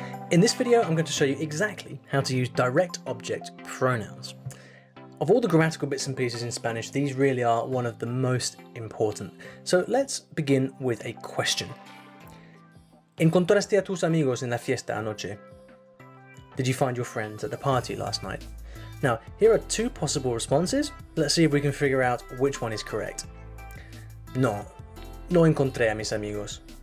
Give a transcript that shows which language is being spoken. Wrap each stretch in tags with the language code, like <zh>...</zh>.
<en>In this video, I'm going to show you exactly how to use direct object pronouns. Of all the grammatical bits and pieces in Spanish, these really are one of the most important. So let's begin with a question.</en> <es>¿Encontraste a tus amigos en la fiesta anoche?</es> <en>Did you find your friends at the party last night? Now, here are two possible responses. Let's see if we can figure out which one is correct.</en> <es>No, no encontré a mis amigos.</es>